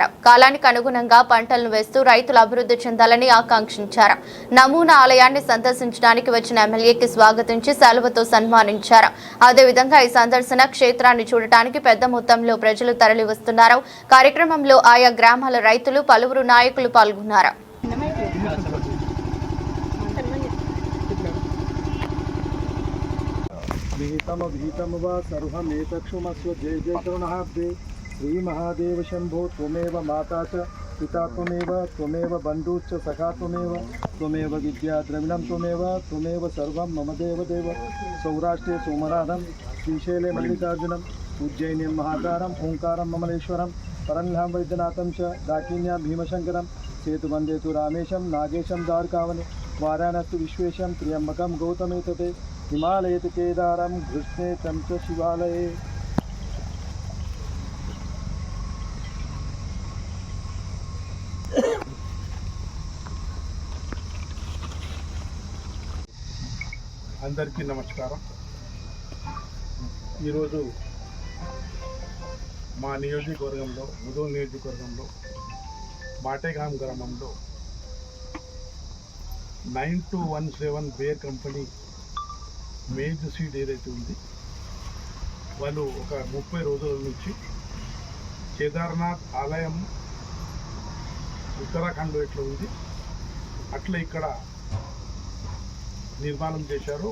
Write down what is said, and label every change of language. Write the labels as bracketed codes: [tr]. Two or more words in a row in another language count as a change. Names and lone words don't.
[te] కాలానికి అనుగుణంగా పంటలను వేస్తూ రైతులు అభివృద్ధి చెందాలని ఆకాంక్షించారు. నమూనా ఆలయాన్ని సందర్శించడానికి వచ్చిన ఎమ్మెల్యేకి స్వాగతించి సెలవుతో సన్మానించారు. అదేవిధంగా ఈ సందర్శన క్షేత్రాన్ని చూడటానికి పెద్ద మొత్తంలో ప్రజలు తరలి వస్తున్నారు. కార్యక్రమంలో ఆయా గ్రామాల రైతులు పలువురు నాయకులు పాల్గొన్నారు. [sa] भीतम वा सर्वमेतक्षुमस्व जय जय करुणाब्दे श्री महादेव शंभो त्वमेव माता च पिता त्वमेव बन्धुश्च सखा त्वमेव विद्या द्रविणं त्वमेव सर्वं मम देव सौराष्ट्रे सोमनाथं श्रीशैले मल्लिकार्जुनं उज्जैन्यं महाकारं ओंकारं ममलेश्वरं परन्धाम वैद्यनाथं च दाकिन्यां भीमशंकरं सेतुवन्दे तु रामेशं नागेशं द्वारकावने वाराणसी विश्वेशं त्र्यंबकं गौतमे तते हिमालये केदारं कृष्णे तं च शिवालये. [te] అందరికీ నమస్కారం. ఈరోజు మా నియోజకవర్గంలో ముదోల్ నియోజకవర్గంలో మాటేగాం గ్రామంలో 9217 బేర్ [en] company maize seed [te] ఏదైతే ఉంది వాళ్ళు ఒక 30 రోజుల నుంచి కేదార్నాథ్ ఆలయం ఉత్తరాఖండ్లో ఎట్లా ఉంది అట్లా ఇక్కడ నిర్మాణం చేశారు.